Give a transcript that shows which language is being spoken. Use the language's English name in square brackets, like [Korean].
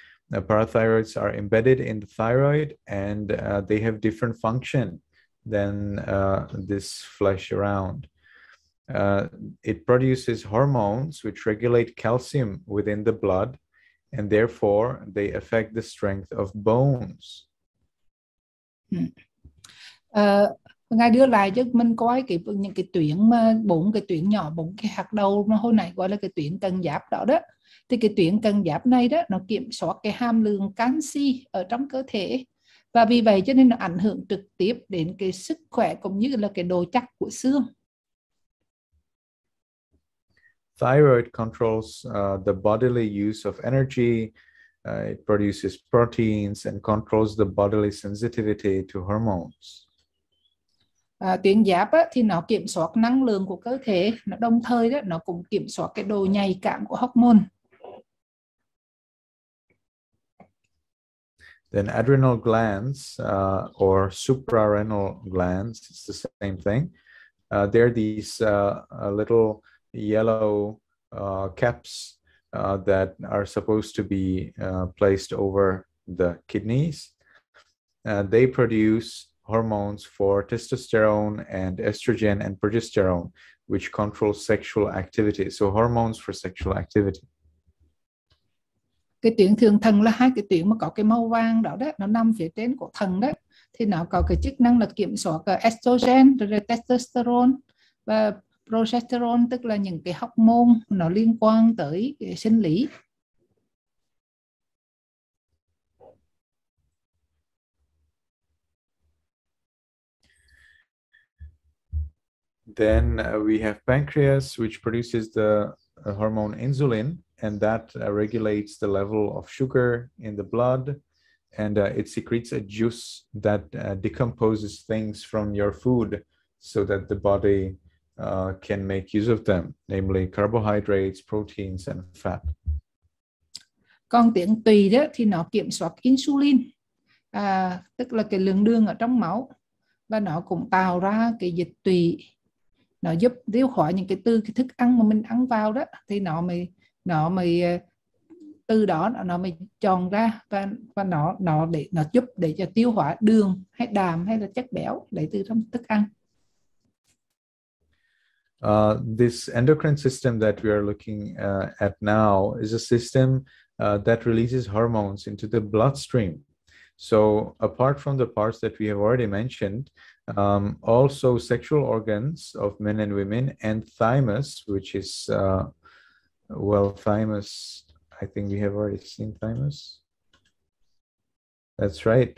[English] The parathyroids are embedded in the thyroid, and they have different function than this flesh around. It produces hormones which regulate calcium within the blood, and therefore they affect the strength of bones. [Vietnamese] Ngài đưa lại cho mình coi những cái tuyến mà bốn cái tuyến nhỏ, bốn cái hạt đầu mà hồi nãy gọi là cái tuyến cần giáp đó đó. Thì cái tuyến cần giáp này đó, nó kiểm soát cái hàm lượng canxi ở trong cơ thể, và vì vậy cho nên nó ảnh hưởng trực tiếp đến cái sức khỏe cũng như là cái độ chắc của xương. [English] Thyroid controls the bodily use of energy. It produces proteins and controls the bodily sensitivity to hormones. [Vietnamese] Tuyến giáp á, thì nó kiểm soát năng lượng của cơ thể, nó đồng thời đó, nó cũng kiểm soát cái độ nhạy cảm của hormone. [English] Then adrenal glands or suprarenal glands, it's the same thing. They're these little yellow caps that are supposed to be placed over the kidneys. They produce hormones for testosterone and estrogen and progesterone, which control sexual activity. So hormones for sexual activity. [Vietnamese] Cái tuyến thượng thận là hai cái tuyến mà có cái màu vàng đó đó, nó nằm phía trên của thận đó, thì nó có cái chức năng là kiểm soát estrogen, rồi testosterone và progesterone, tức là những cái hormone nó liên quan tới cái sinh lý. [English] Then we have pancreas, which produces the hormone insulin, and that regulates the level of sugar in the blood, and it secretes a juice that decomposes things from your food so that the body can make use of them, namely carbohydrates, proteins, and fat. [Vietnamese] Còn tuyến tỳ đó thì nó kiểm soát insulin, tức là cái lượng đường ở trong máu, và nó cũng tạo ra cái dịch tỳ, nó giúp tiêu hóa những cái thức ăn mà mình ăn vào đó, thì nó mới từ đó nó mới chọn ra, và nó giúp để cho tiêu hóa đường hay đạm hay là chất béo lấy từ trong thức ăn. [English] This endocrine system that we are looking at now is a system that releases hormones into the bloodstream. So apart from the parts that we have already mentioned, also sexual organs of men and women, and thymus, which is, well, thymus, I think we have already seen thymus. That's right.